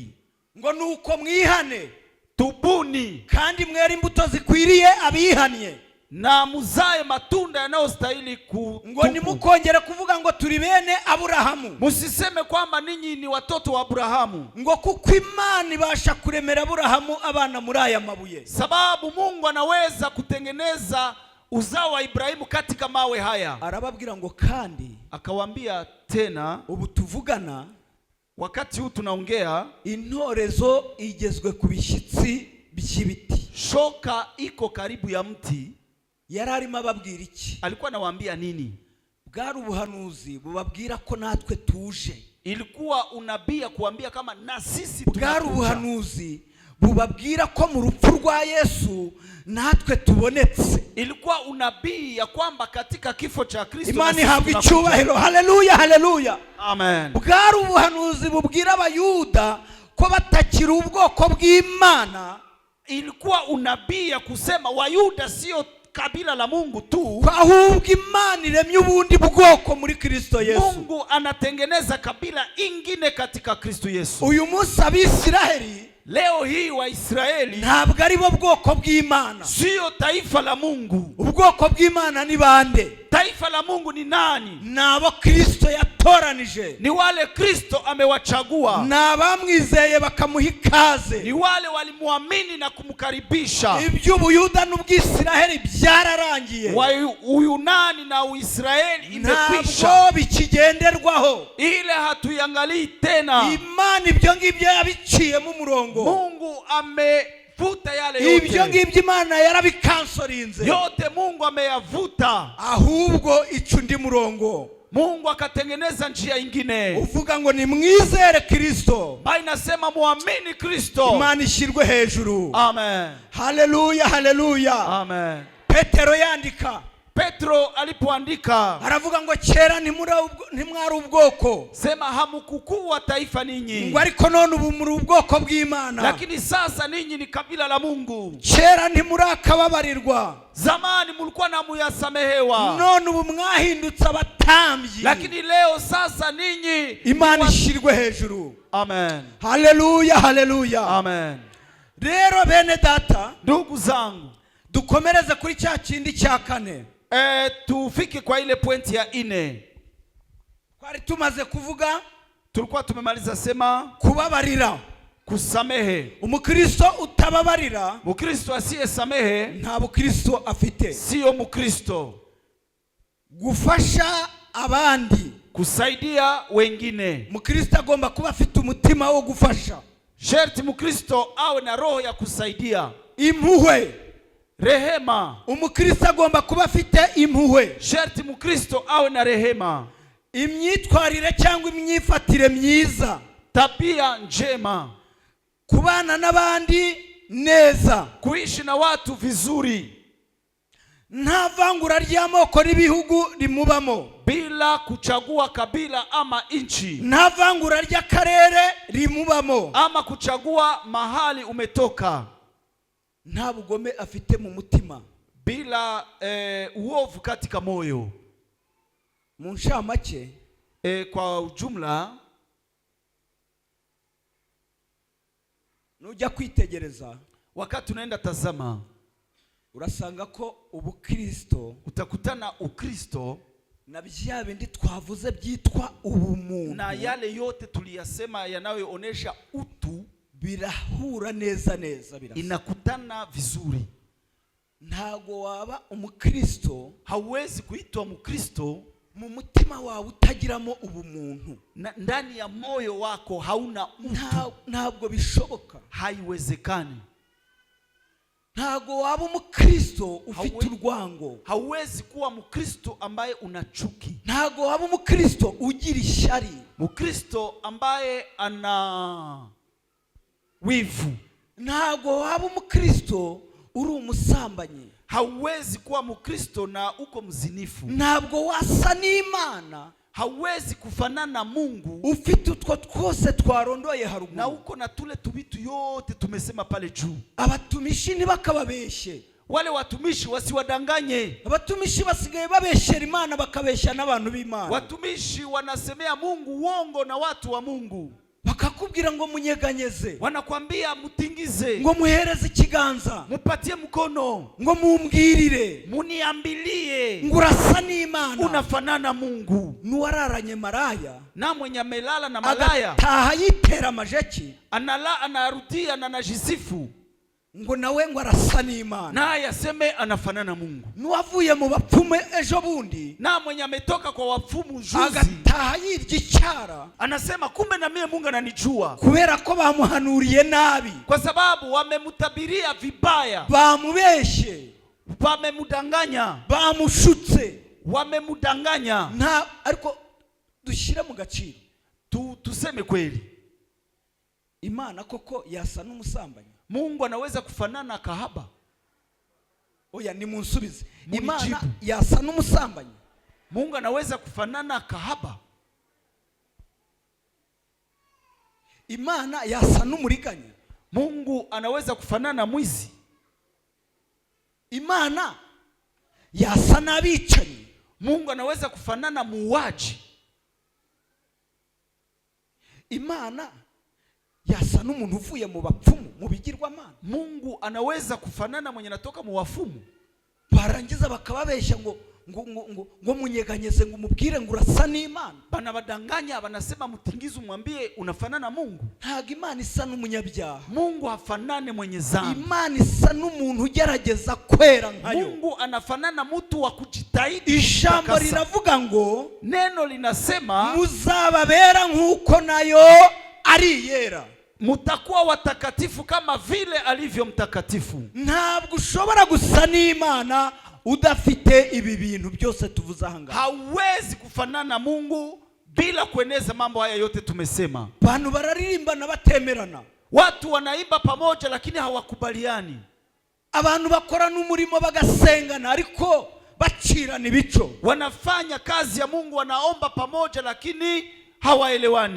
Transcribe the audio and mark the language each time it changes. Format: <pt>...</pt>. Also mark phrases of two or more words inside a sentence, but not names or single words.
<rw>ngo nuko mwihane,</rw> <sw>tubuni</sw> <rw>kandi mwere imbuto zikwiriye abihanye,</rw> <sw>na muzae matunda yanayostahili kutubu.</sw> <rw>ngo nimukongere kuvuga ngo turi bene Aburahamu,</rw> <sw>musiseme kwamba ninyi ni watoto wa Abrahamu,</sw> <rw>ngo kuko Imana ibasha kuremera Aburahamu abana muri aya mabuye.</rw> <sw>sababu Mungu anaweza kutengeneza uzao wa Ibrahimu katika mawe haya.</sw> <rw>Arababwira ngo kandi</rw> <sw>akawaambia tena,</sw> <rw>ubu tuvugana,</rw> <sw>wakati huu tunaongea,</sw> <rw>intorezo igezwe ku bishyitsi by'ibiti.</rw> <sw>shoka iko karibu ya mti.</sw> <rw>Yari arimo ababwira iki?</rw> <sw>alikuwa anawaambia nini?</sw> <rw>Bwari ubuhanuzi bubabwira ko natwe tuje.</rw> <sw>ilikuwa unabii kuambia kama na sisi tunakuja.</sw> <rw>Bwari ubuhanuzi bubabwira ko mu rupfu rwa Yesu natwe tubonetse.</rw> <sw>ilikuwa unabii ya kwamba katika kifo cha Kristo</sw> <rw>Imani habwe icyubahiro. Haleluya, haleluya, amen. Bwari ubuhanuzi bubwira Abayuda ko batakiri ubwoko bw'Imana.</rw> <sw>ilikuwa unabii ya kusema Wayuda sio kabila la Mungu tu,</sw> <rw>ahubwo Imana iremye ubundi bwoko muri Kristo Yesu.</rw> <sw>Mungu anatengeneza kabila ingine katika Kristo Yesu.</sw> <rw>Uyu munsi Abisiraheli,</rw> <sw>leo hii Waisraeli</sw> <rw>ntabwo ari bo bwoko bw'Imana,</rw> <sw>sio taifa la Mungu.</sw> <rw>ubwoko bw'Imana ni bande?</rw> <sw>Taifa la Mungu ni nani?</sw> <rw>Nabo Kristo yatoranije,</rw> <sw>ni wale Kristo amewachagua,</sw> <rw>nabamwizeye bakamuha ikaze,</rw> <sw>ni wale walimwamini na kumkaribisha.</sw> <rw>iby'Ubuyuda n'Ubwisiraheli byararangiye,</rw> <sw>Uyunani na Uisraeli imekwisha,</sw> <rw>ntabwo bikigenderwaho,</rw> <sw>ile hatuiangalii tena.</sw> <rw>Imana ibyo ngibyo yabiciyemo umurongo.</rw> <sw>Mungu amevuta yale yote,</sw> <rw>ibyo ngibyo Imana yarabikansorinze</rw> <sw>yote Mungu ameyavuta,</sw> <rw>ahubwo icundi murongo</rw> <sw>Mungu akatengeneza njia ingine,</sw> <rw>uvuga ngo ni mwizere Kristo,</rw> <sw>ba inasema muamini Kristo,</sw> <rw>Imana ishirwe hejuru. Amen, haleluya, haleluya, amen. Petero yandika,</rw> <sw>Petro alipoandika</sw> <rw>aravuga ngo kera ntimwari ubwoko,</rw> <sw>sema hamukukua taifa ninyi,</sw> <rw>ngo ariko none ubu muri ubwoko bw'Imana,</rw> <sw>lakini sasa ninyi ni kabila la Mungu.</sw> <rw>Kera ntimurakababarirwa,</rw> <sw>zamani mulikuwa na muyasamehewa,</sw> <rw>none ubu mwahindutse abatambyi,</rw> <sw>lakini leo sasa ninyi</sw> <rw>Imana ishirwe hejuru. Amen, haleluya, haleluya, amen. Rero bene data, ndugu zangu, dukomereze kuri cya kindi cya kane.</rw> <sw>Tufike kwa ile pointi ya 4.</sw> <rw>Twari tumaze kuvuga,</rw> <sw>tulikuwa tumemaliza sema</sw> <rw>kubabarira,</rw> <sw>kusamehe.</sw> <rw>Umukristo utababarira,</rw> <sw>Mukristo asiyesamehe</sw> <rw>nta bukristo afite.</rw> <sw>sio Mukristo.</sw> <rw>Gufasha abandi,</rw> <sw>kusaidia wengine.</sw> <rw>Mukristo agomba kuba afite umutima wo gufasha.</rw> <sw>Sherti Mukristo awe na roho ya kusaidia.</sw> <rw>Impuhwe,</rw> <sw>rehema.</sw> <rw>Umukristo agomba kuba afite impuhwe.</rw> <sw>Sherti Mukristo awe na rehema.</sw> <rw>Imyitwarire cyangwa imyifatire myiza,</rw> <sw>tabia njema.</sw> <rw>kubana n'abandi neza,</rw> <sw>kuishi na watu vizuri,</sw> <rw>nta vangura ry'amoko n'ibihugu rimubamo,</rw> <sw>bila kuchagua kabila ama inchi,</sw> <rw>nta vangura ry'akarere rimubamo,</rw> <sw>ama kuchagua mahali umetoka,</sw> <rw>nta bugome afite mu mutima,</rw> <sw>bila uovu katika moyo.</sw> <rw>Mu nshamake,</rw> <sw>kwa ujumla,</sw> <rw>nujya kwitegereza,</rw> <sw>wakati unaenda tazama,</sw> <rw>urasanga ko ubukristo,</rw> <sw>utakutana ukristo</sw> <rw>na bya bindi twavuze byitwa ubumuntu,</rw> <sw>na yale yote tuliyasema yanayoonesha utu,</sw> <rw>birahura neza neza,</rw> <sw>inakutana vizuri.</sw> <rw>Ntago waba umukristo,</rw> <sw>hauwezi kuitwa mukristo</sw> <rw>mu mutima wawe utagiramo ubumuntu,</rw> <sw>ndani ya moyo wako hauna utu,</sw> <rw>ntabwo bishoboka.</rw> <sw>haiwezekani.</sw> <rw>Ntabwo waba umukristo ufite urwango,</rw> <sw>hauwezi kuwa mkristo ambaye una chuki.</sw> <rw>ntabwo waba umukristo ugira ishyari,</rw> <sw>mkristo ambaye ana wivu.</sw> <rw>ntabwo waba umukristo uri umusambanyi,</rw> <sw>hauwezi kuwa mkristo na uko mzinifu.</sw> <rw>ntabwo wasa n'Imana,</rw> <sw>hauwezi kufanana Mungu</sw> <rw>ufite utwo twose twarondoye haruguru,</rw> <sw>na uko na tule tubitu yote tumesema pale juu.</sw> <rw>abatumishi ntibakababeshye,</rw> <sw>wale watumishi wasiwadanganye.</sw> <rw>abatumishi basigaye babeshyera Imana bakabeshya n'abantu b'Imana.</rw> <sw>watumishi wanasemea Mungu uongo na watu wa Mungu.</sw> <rw>bakakubwira ngo munyeganyeze,</rw> <sw>wanakwambia mutingize,</sw> <rw>ngo muhereze ikiganza,</rw> <sw>mupatie mkono,</sw> <rw>ngo mumbwirire,</rw> <sw>muniambilie,</sw> <rw>ngo urasa n'Imana,</rw> <sw>unafanana Mungu.</sw> <rw>n'uwararanye maraya</rw> <sw>na mwenye amelala na malaya</sw> <rw>agataha yitera amajeki,</rw> <sw>anarudia na najisifu,</sw> <rw>ngo nawe ngo arasa n'Imana,</rw> <sw>naye aseme anafanana Mungu.</sw> <rw>n'uwavuye mu bapfumu ejo bundi,</rw> <sw>na mwenye ametoka kwa wapfumu juzi,</sw> <rw>agataha yirya icyara,</rw> <sw>anasema kumbe na mie Mungu ananijua,</sw> <rw>kubera ko bamuhanuriye nabi,</rw> <sw>kwa sababu wamemutabiria vibaya,</sw> <rw>bamubeshye,</rw> <sw>wamemudanganya,</sw> <rw>bamushutse,</rw> <sw>wamemudanganya.</sw> <rw>ariko dushyire mu gaciro,</rw> <sw>tuseme kweli,</sw> <rw>Imana koko yasa n'umusambanyi?</rw> <sw>Mungu anaweza kufanana kahaba?</sw> <rw>Oya, nimunsubize,</rw> <sw>Munijibu.</sw> <rw>Imana yasa n'umusambanyi?</rw> <sw>Mungu anaweza kufanana kahaba?</sw> <rw>Imana yasa n'umuriganya?</rw> <sw>Mungu anaweza kufanana mwizi?</sw> <rw>Imana yasa n'abicanyi?</rw> <sw>Mungu anaweza kufanana muuaji?</sw> <rw>Imana yasa n'umuntu uvuye mu bapfumu, mu bigirwamana?</rw> <sw>Mungu anaweza kufanana mwenye natoka mu wafumu?</sw> <rw>Barangiza bakababeshya ngo munyeganyeze, ngo mubwire ngo urasa n'Imana.</rw> <sw>Banabadanganya, banasema mutingize umwambie unafanana Mungu.</sw> <rw>Ntabwo Imana isa n'umunyabyaha.</rw> <sw>Mungu hafanane mwenye zambi.</sw> <rw>Imana isa n'umuntu ugerageza kwera nkayo.</rw> <sw>Mungu anafanana mtu wa kujitahidi.</sw> <rw>Ijambo linavuga ngo,</rw> <sw>neno linasema</sw> <rw>muzababera nk'uko nayo ari yera.</rw> <sw>mutakuwa watakatifu kama vile alivyo mtakatifu.</sw> <rw>Ntabwo ushobora gusa n'Imana udafite ibi bintu byose tuvuze ahanga.</rw> <sw>Hauwezi kufanana Mungu bila kueneza mambo haya yote tumesema.</sw> <rw>Bantu bararirimba na batemerana.</rw> <sw>Watu wanaimba pamoja lakini hawakubaliani.</sw> <rw>Abantu bakora n'umurimo bagasengana ariko bacirana ibico.</rw> <sw>Wanafanya kazi ya Mungu, wanaomba pamoja lakini hawaelewani.</sw>